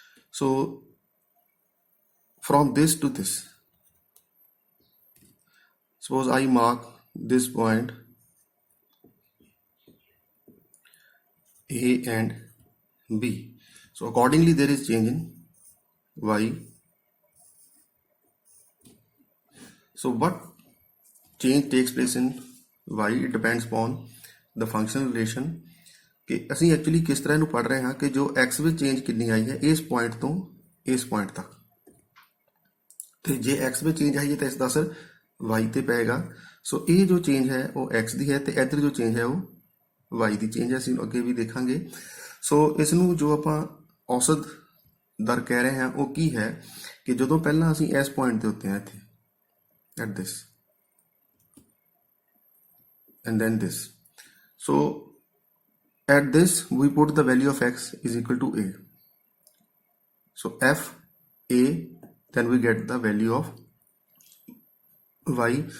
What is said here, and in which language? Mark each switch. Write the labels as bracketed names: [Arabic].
[English] So from this to this, suppose I mark this point A and B. So accordingly there is change in y. So what change takes place in y? It depends upon the functional relation [Punjabi] कि ਅਸੀਂ actually ਕਿਸ ਤਰ੍ਹਾਂ ਇਹਨੂੰ ਪੜ੍ਹ ਰਹੇ ਹਾਂ ਕਿ ਜੋ x ਵਿੱਚ ਚੇਂਜ ਕਿੰਨੀ ਆਈ ਹੈ ਇਸ ਪੁਆਇੰਟ ਤੋਂ ਇਸ ਪੁਆਇੰਟ ਤੱਕ, ਤੇ ਜੇ x ਵਿੱਚ ਚੇਂਜ ਆਈ ਹੈ ਤਾਂ ਇਸ ਦਾ ਅਸਰ y ਤੇ ਪਏਗਾ। ਸੋ ਇਹ ਜੋ ਚੇਂਜ ਹੈ ਉਹ x ਦੀ ਹੈ ਤੇ ਇੱਧਰ ਜੋ ਚੇਂਜ ਹੈ ਉਹ y ਦੀ ਚੇਂਜ ਹੈ, ਅਸੀਂ ਅੱਗੇ ਵੀ ਦੇਖਾਂਗੇ। ਸੋ ਇਸ ਨੂੰ ਜੋ ਆਪਾਂ ਔਸਤ ਦਰ ਕਹਿ ਰਹੇ ਹਾਂ ਉਹ ਕੀ ਹੈ ਕਿ ਜਦੋਂ ਪਹਿਲਾਂ ਅਸੀਂ ਇਸ ਪੁਆਇੰਟ ਦੇ ਉੱਤੇ ਹਾਂ ਇੱਥੇ [English] at this and then this, so at this we put the value of x is equal to a, so f a, then we get the value of y.